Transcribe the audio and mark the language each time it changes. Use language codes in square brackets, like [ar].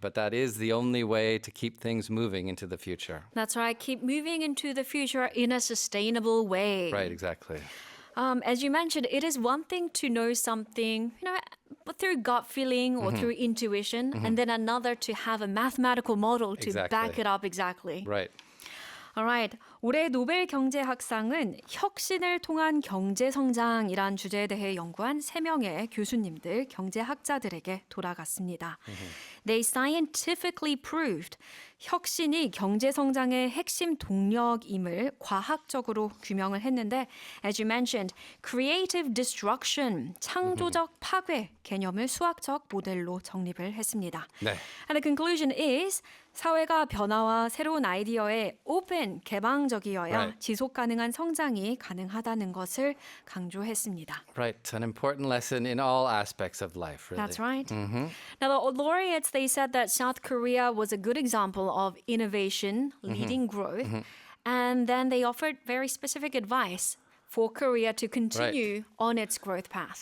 [en] But that is the only way to keep things moving into the future. That's right. Keep moving into the future in a sustainable way. Right, exactly. As you mentioned, it is one thing to know something, through gut feeling or through intuition, and then another to have a mathematical model to Exactly. back it up exactly. Right. Alright. [ko] 올해 노벨 경제학상은 혁신을 통한 경제 성장이란 주제에 대해 연구한 3명의 교수님들, 경제학자들에게 돌아갔습니다. [en] They scientifically proved [ko] 혁신이 경제 성장의 핵심 동력임을 과학적으로 규명을 했는데, [en] as you mentioned, creative destruction, [ko] 창조적 파괴 개념을 수학적 모델로 정립을 했습니다. 네. [en] And the conclusion is [ko] 사회가 변화와 새로운 아이디어에 오pen, 개방적이어야 [en] Right. [ko] 지속 가능한 성장이 가능하다는 것을 강조했습니다. [en] Right. An important lesson in all aspects of life, really. That's right. Now, the laureates, they said that South Korea was a good example of innovation leading growth. And then they offered very specific advice for Korea to continue on its growth path.